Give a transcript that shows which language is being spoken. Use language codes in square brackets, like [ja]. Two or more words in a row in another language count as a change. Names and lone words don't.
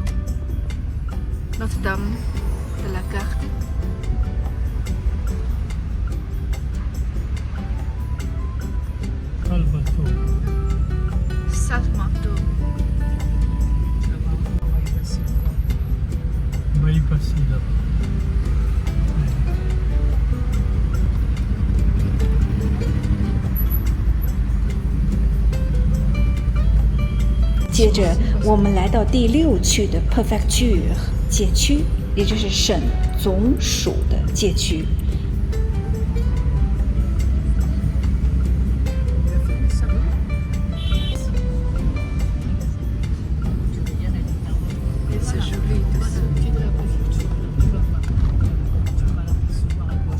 [fr] Notre-Dame de la Garde. Salvatore. Salmato. Tu vas voir, on va y passer devant. On va y passer là-bas. [zh] 接着，我们来到第6区的 Préfecture 街区，也就是省总署的街区。 [fr] Ça va? Tu veux y aller, Et c'est joli tout ça. Tu de la préfecture, tu vas voir. Tu vas l'apercevoir à gauche.